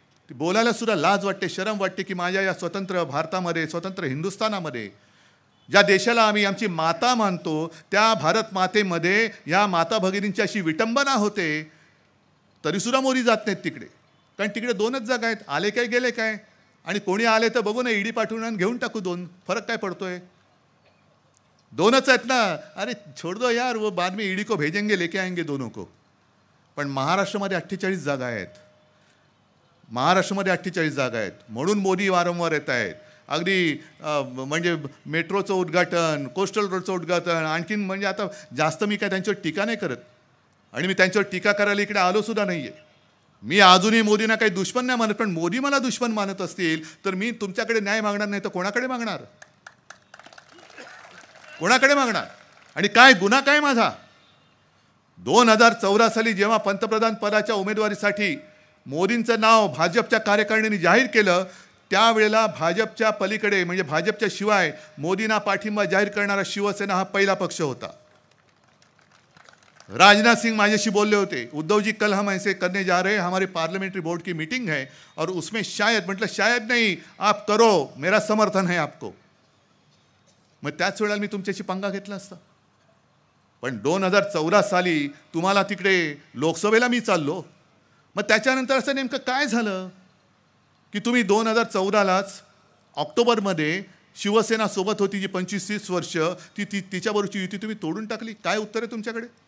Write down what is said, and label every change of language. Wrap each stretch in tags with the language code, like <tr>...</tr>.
<mr>ती बोलायला सुद्धा लाज वाटते, शरम वाटते की माझ्या या स्वतंत्र भारतामध्ये, स्वतंत्र हिंदुस्थानामध्ये, ज्या देशाला आम्ही आमची माता मानतो, त्या भारत मातेमध्ये या माता भगिनींची अशी विटंबना होते, तरीसुद्धा मोदी जात नाहीत तिकडे. कारण तिकडे 2च जागा आहेत. आले काय गेले काय, आणि कोणी आले तर बघू ना, ईडी पाठवून घेऊन टाकू 2. फरक काय पडतोय? 2च आहेत ना.</mr> <hi>अरे छोड़ दो यार, वो बाद में ईडी को भेजेंगे, लेके आएंगे दोनों को.</hi> <mr>पण महाराष्ट्रामध्ये 48 जागा आहेत. महाराष्ट्रामध्ये 48 जागा आहेत. म्हणून मोदी वारंवार येत आहेत. अगदी म्हणजे मेट्रोचं उद्घाटन, कोस्टल रोडचं उद्घाटन, आणखीन म्हणजे आता जास्त मी काय त्यांच्यावर टीका नाही करत, आणि मी त्यांच्यावर टीका करायला इकडे आलो सुद्धा नाही आहे. मी अजूनही मोदींना काही दुश्मन नाही मानत, पण मोदी मला दुश्मन मानत असतील तर मी तुमच्याकडे न्याय मागणार नाही तर कोणाकडे मागणार? कोणाकडे मागणार? आणि काय गुन्हा काय माझा? 2014 साली जेव्हा पंतप्रधान पदाच्या उमेदवारीसाठी मोदींचं नाव भाजपच्या कार्यकारिणीने जाहीर केलं, त्यावेळेला भाजपच्या पलीकडे म्हणजे भाजपच्या शिवाय मोदींना पाठिंबा जाहीर करणारा शिवसेना हा पहिला पक्ष होता.</mr> <hi>राजनाथ सिंह</hi> <mr>माझ्याशी बोलले होते,</mr> <hi>उद्धव जी कल हम ऐसे करने जा रहे हैं, हमारे पार्लियामेंट्री बोर्ड की मीटिंग है और उसमें शायद, मतलब शायद नहीं, आप करो, मेरा समर्थन है आपको.</hi> <mr>मग त्याच वेळेला मी तुमच्याशी पंगा घेतला असता. पण 2014 साली तुम्हाला तिकडे लोकसभेला मी चाललो. मग त्याच्यानंतर असं नेमकं काय झालं की तुम्ही 2014लाच ऑक्टोबरमध्ये शिवसेना सोबत होती जी 25-30 वर्ष, तिच्याबरोबरची युती तुम्ही तोडून टाकली? काय उत्तर आहे तुमच्याकडे?</mr>